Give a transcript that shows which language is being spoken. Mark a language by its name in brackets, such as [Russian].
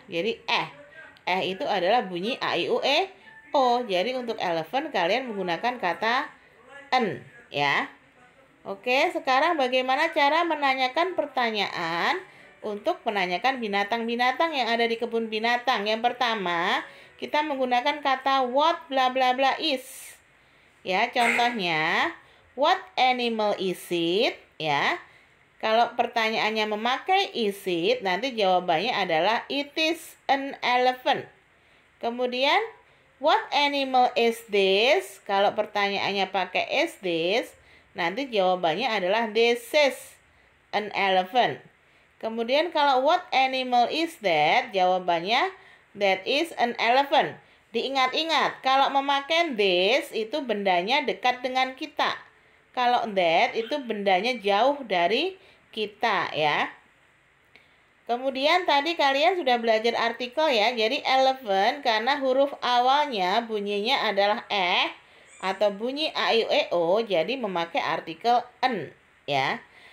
[Indonesian] Jadi itu adalah bunyi a, i, u, e, o. Jadi untuk elephant kalian menggunakan kata en ya. Oke, sekarang bagaimana cara menanyakan pertanyaan untuk menanyakan binatang-binatang yang ada di kebun binatang? Yang pertama, kita menggunakan kata [English] what bla bla bla is. Ya, [Indonesian] contohnya, [English] what animal is it? [Indonesian] Ya. Kalau pertanyaannya memakai is it, nanti jawabannya adalah [English] it is an elephant. Kemudian, what animal is this? [Indonesian] Kalau pertanyaannya pakai is this, nanti jawabannya adalah [English] this is an elephant. [Indonesian] Kemudian kalau [English] what animal is that? [Indonesian] Jawabannya [English] that is an elephant. [Indonesian] Diingat-ingat, kalau memakai this itu bendanya dekat dengan kita. Kalau that itu bendanya jauh dari kita ya. Kemudian tadi kalian sudah belajar artikel ya. Jadi elephant karena huruf awalnya bunyinya adalah atau bunyi a, i, u, e, o, jadi memakai artikel en ya.